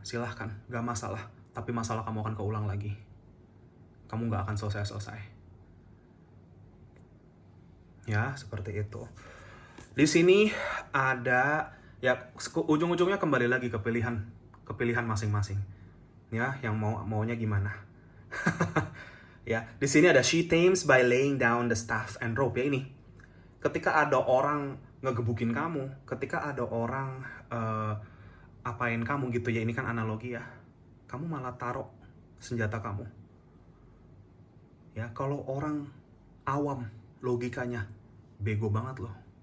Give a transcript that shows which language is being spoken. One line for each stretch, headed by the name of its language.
Indonesian: Silahkan, gak masalah. Tapi masalah kamu akan keulang lagi. Kamu gak akan selesai-selesai. Ya, seperti itu. Di sini ada, ya ujung-ujungnya kembali lagi ke pilihan masing-masing. Ya, yang maunya gimana. Ya, di sini ada
English: she tames by laying down the staff and rope.
Indonesian: Ya, ini ketika ada orang ngegebukin kamu, ketika ada orang apain kamu gitu ya, ini kan analogi ya, kamu malah taruh senjata kamu. Ya, kalau orang awam logikanya bego banget loh.